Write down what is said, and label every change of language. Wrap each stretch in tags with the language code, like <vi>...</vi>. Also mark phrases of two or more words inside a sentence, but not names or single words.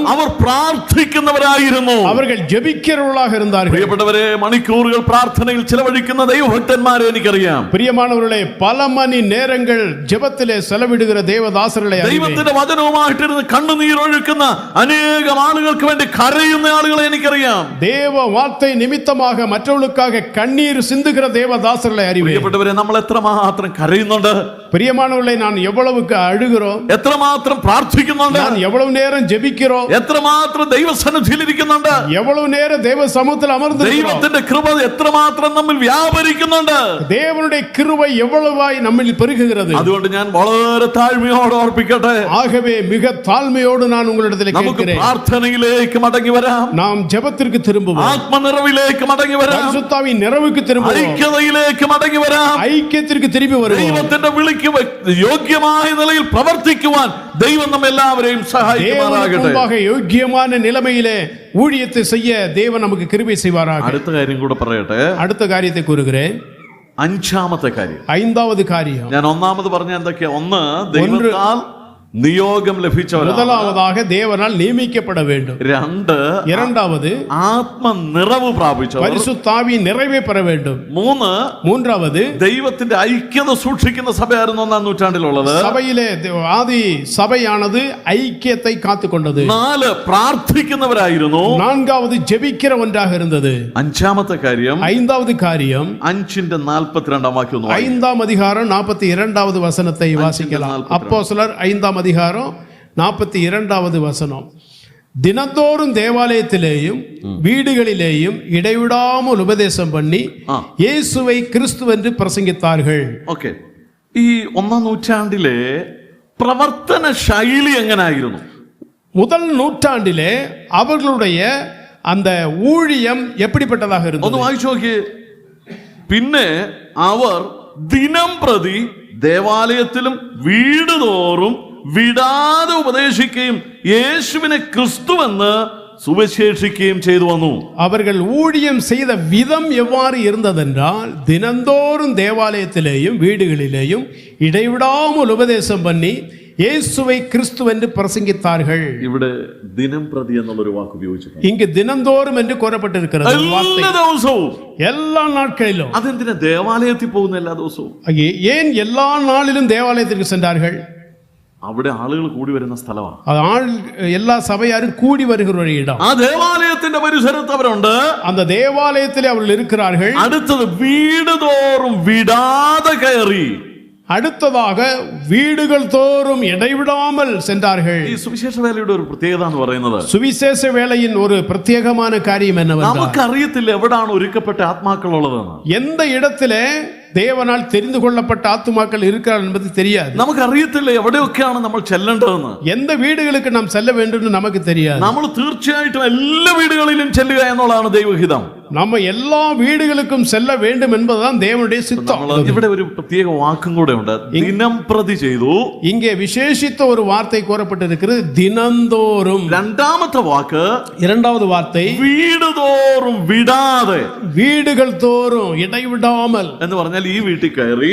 <ml>അവർ പ്രാർത്ഥിക്കുന്നവരായിരുന്നു.</ml> <ta>அவர்கள் ஜெபிக்கிறவர்களாக இருந்தார்கள்.</ta> <ml>പ്രിയപ്പെട്ടവരെ, മണിക്കൂറുകൾ പ്രാർത്ഥനയിൽ ചിലവഴിക്കുന്ന ദൈവഭക്തന്മാരെ എനിക്കറിയാം.</ml> <ta>பிரியமானவர்களே, பல மணி நேரங்கள் ஜெபத்திலே செலவிடுகிற தேவதாசர்களை</ta> <ml>ദൈവത്തിന്റെ വചനവുമായിട്ടിരുന്ന് കണ്ണുനീരൊഴുക്കുന്ന അനേകം ആളുകൾക്ക് വേണ്ടി കരയുന്ന ആളുകളെ എനിക്കറിയാം.</ml> <ta>தேவ வார்த்தை நிமித்தமாக மற்றவர்களுக்காக கண்ணீர் சிந்துகிற தேவதாசர்களை அறிவேன்.</ta> <ml>പ്രിയപ്പെട്ടവരെ, നമ്മൾ എത്രമാത്രം കരയുന്നുണ്ട്.</ml> <ta>பிரியமானவர்களே, நான் எவ்வளவுக்கு அழுகிறோம்,</ta> <ml>എത്രമാത്രം പ്രാർത്ഥിക്കുന്നുണ്ട്,</ml> <ta>நான் எவ்வளவு நேரம் ஜெபிக்கிறோம்,</ta> <ml>എത്രമാത്രം ദൈവസന്നിധിയിൽ ഇരിക്കുന്നുണ്ട്,</ml> <ta>எவ்வளவு நேரம் தேவ சமூகத்தில் அமர்ந்து</ta> <ml>ദൈവത്തിന്റെ കൃപ എത്രമാത്രം നമ്മിൽ വ്യാപരിക്കുന്നുണ്ട്,</ml> <ta>தேவனுடைய கிருபை எவ்வளவாய் நம்மில் பெருகுகிறது.</ta> <ml>അതുകൊണ്ട് ഞാൻ വളരെ താഴ്മയോടെ ഓർപ്പിക്കട്ടെ.</ml> <ta>ஆகவே மிக தாழ்மையோடு நான் உங்களிடத்தில் கேட்கிறேன்,</ta> <ml>പ്രാർത്ഥനയിലേക്ക് മടങ്ങി വരാം.</ml> <ta>நாம் ஜெபத்திற்கு திரும்புவோம்,</ta> <ml>ആത്മനിറവിലേക്ക് മടങ്ങി വരാം,</ml> <ta>பரிசுத்தாவின் நிறைவுக்கு திரும்புவோம்,</ta> <ml>ഐക്യതയിലേക്ക് മടങ്ങി വരാം,</ml> <ta>ஐக்கியத்திற்கு திரும்பி வருவோம்.</ta> <ml>ദൈവത്തിന്റെ വിളിക്ക് യോഗ്യമായ നിലയിൽ പ്രവർത്തിക്കുവാൻ ദൈവം നമ്മെല്ലാവരെയും സഹായിക്കുമാറാകട്ടെ.</ml> <ta>யோக்கியமான நிலைமையிலே ஊழியத்தை செய்ய தேவன் நமக்கு கிருபை செய்வாராக.</ta> <ml>അടുത്ത കാര്യം കൂടെ പറയട്ടെ.</ml> <ta>அடுத்த காரியத்தை கூறுகிறேன்.</ta> <ml>അഞ്ചാമത്തെ കാര്യം,</ml> <ta>ஐந்தாவது காரியம்.</ta> <ml>ഞാൻ ഒന്നാമത് പറഞ്ഞ എന്തൊക്കെയാ? ഒന്ന്, ദൈവത്താൽ നിയോഗം ലഭിച്ചവർ.</ml> <ta>முதலாவதாக தேவனால் நியமிக்கப்பட வேண்டும். இரண்டாவது</ta> <ml>ആത്മനിറവ് പ്രാപിച്ചവർ.</ml> <ta>பரிசுத்தாவியின் நிறைவை பெற வேண்டும். மூன்றாவது</ta> <ml>ദൈവത്തിന്റെ ഐക്യത സൂക്ഷിക്കുന്ന സഭയായിരുന്നു ഒന്നാം നൂറ്റാണ്ടിലുള്ളത്.</ml> <ta>சபையிலே ஆதி சபையானது ஐக்கியத்தை காத்துக்கொண்டது.</ta> <ml>4, പ്രാർത്ഥിക്കുന്നവരായിരുന്നു.</ml> <ta>நான்காவது ஜெபிக்கிற ஒன்றாக இருந்தது.</ta> <ml>അഞ്ചാമത്തെ കാര്യം,</ml> <ta>ஐந்தாவது காரியம்</ta> <ml>5:42 വാക്യം.</ml> <ta>5ஆம் அதிகாரம் 42வது வசனத்தை வாசிக்கலாம். அப்போஸ்தலர் 5ஆம் அதிகாரம் 42வது வசனம். தினந்தோறும் தேவாலயத்திலேயும் வீடுகளிலேயும் இடைவிடாமல் உபதேசம் பண்ணி இயேசுவை கிறிஸ்துவென்று பிரசங்கித்தார்கள்.</ta> <ml>ഓക്കെ, ഈ ഒന്നാം നൂറ്റാണ്ടിലെ പ്രവർത്തന ശൈലി എങ്ങനായിരുന്നു?</ml> <ta>முதல் நூற்றாண்டிலே அவர்களுடைய அந்த ஊழியம் எப்படிப்பட்டதாக இருந்தது?</ta> <ml>ഒന്ന് വായിച്ചു നോക്കി. പിന്നെ അവർ ദിനം പ്രതി ദേവാലയത്തിലും വീടുതോറും വിടാതെ ഉപദേശിക്കുകയും യേശുവിനെ ക്രിസ്തുവെന്ന്</ml> <ta>சுவிசேஷிக்கையும் செய்து வந்தோம். அவர்கள் ஊழியம் செய்த விதம் எவ்வாறு இருந்ததென்றால், தினந்தோறும் தேவாலயத்திலேயும் வீடுகளிலேயும் இடைவிடாமல் உபதேசம் பண்ணி இயேசுவை கிறிஸ்துவென்று பிரசங்கித்தார்கள்.</ta> <ml>ഇവിടെ ദിനം പ്രതി എന്നുള്ളൊരു വാക്ക് ഉപയോഗിച്ചിട്ടുണ്ട്.</ml> <ta>இங்கு தினந்தோறும் என்று கூறப்பட்டிருக்கிறது.</ta> <ml>എല്ലാ ദിവസവും,</ml> <ta>எல்லா நாட்களிலும்.</ta> <ml>അതെന്തിനാ ദേവാലയത്തിൽ പോകുന്ന എല്ലാ ദിവസവും?</ml> <ta>ஏன் எல்லா நாளிலும் தேவாலயத்திற்கு சென்றார்கள்?</ta> <ml>അവിടെ ആളുകൾ കൂടി വരുന്ന സ്ഥലമാണ്. എല്ലാ സഭയാരും കൂടി വരുகிற ഒരു ഇടം. ആ ദേവാലയത്തിന്റെ പരിസരത്ത് അവരുണ്ട്.</ml> <ta>அந்த தேவாலயத்திலே அவர்கள் இருக்கிறார்கள்.</ta> <ml>അടുത്തത് വീട് തോറും വിടാതെ കയറി.</ml> <ta>அடுத்ததாக வீடுகள் தோறும் இடைவிடாமல் சென்றார்கள்.</ta> <ml>ഈ സുവിശേഷ വേലയുടെ ഒരു പ്രത്യേകത എന്ന് പറയുന്നത്,</ml> <ta>சுவிசேஷ வேலையின் ஒரு பிரத்யேகமான காரியம் என்னவென்றால்,</ta> <ml>നമുക്കറിയത്തില്ല എവിടാണ് ഒരുക്കപ്പെട്ട ആത്മാക്കൾ ഉള്ളതെന്ന്.</ml> <ta>எந்த இடத்திலே தேவனால் தெரிந்து கொள்ளப்பட்ட ஆத்துமாக்கள் இருக்கிறார் என்பது தெரியாது.</ta> <ml>നമുക്കറിയത്തില്ല എവിടെയൊക്കെയാണ് നമ്മൾ ചെല്ലേണ്ടതെന്ന്.</ml> <ta>எந்த வீடுகளுக்கு நாம் செல்ல வேண்டும் என்று நமக்கு தெரியாது.</ta> <ml>നമ്മൾ തീർച്ചയായിട്ടും എല്ലാ വീടുകളിലും ചെല്ലുക എന്നുള്ളതാണ് ദൈവഹിതം.</ml> <ta>நம்ம எல்லா வீடுகளுக்கும் செல்ல வேண்டும் என்பதுதான் தேவனுடைய சித்தம்.</ta> <ml>ഇവിടെ ഒരു പ്രത്യേക വാക്കും കൂടെ ഉണ്ട്, ദിനം പ്രതി ചെയ്തു.</ml> <ta>இங்கே விசேஷித்த ஒரு வார்த்தை கூறப்பட்டிருக்கிறது, தினந்தோறும்.</ta> <ml>രണ്ടാമത്തെ വാക്ക്,</ml> <ta>இரண்டாவது வார்த்தை,</ta> <ml>വീട് തോറും വിടാതെ.</ml> <ta>வீடுகள் தோறும் இடைவிடாமல்</ta> <ml>എന്ന് പറഞ്ഞാൽ ഈ വീട്ടിൽ കയറി,</ml>